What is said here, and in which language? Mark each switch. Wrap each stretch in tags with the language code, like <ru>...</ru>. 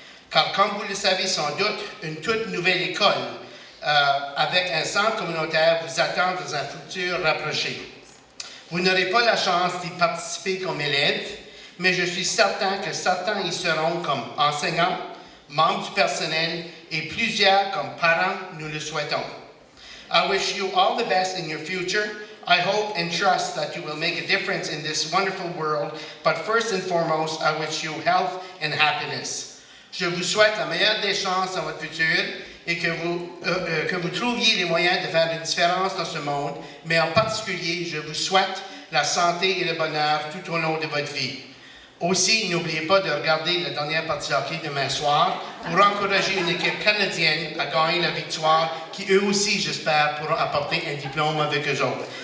<fr>Car comme vous le savez sans doute, une toute nouvelle école avec un centre communautaire vous attend dans un futur rapproché. Vous n'aurez pas la chance d'y participer comme élève, mais je suis certain que certains y seront comme enseignants, membres du personnel et plusieurs comme parents, nous le souhaitons.</fr> <en>I wish you all the best in your future I hope and trust that you will make a difference in this wonderful world, but first and foremost, I wish you health and happiness.</en> <fr>Je vous souhaite la meilleure des chances dans votre futur et que vous trouviez les moyens de faire une différence dans ce monde, mais en particulier, je vous souhaite la santé et le bonheur tout au long de votre vie. Aussi, n'oubliez pas de regarder la dernière partie de hockey demain soir pour encourager une équipe canadienne à gagner la victoire qui, eux aussi, j'espère, pourront apporter un diplôme avec eux autres.</fr>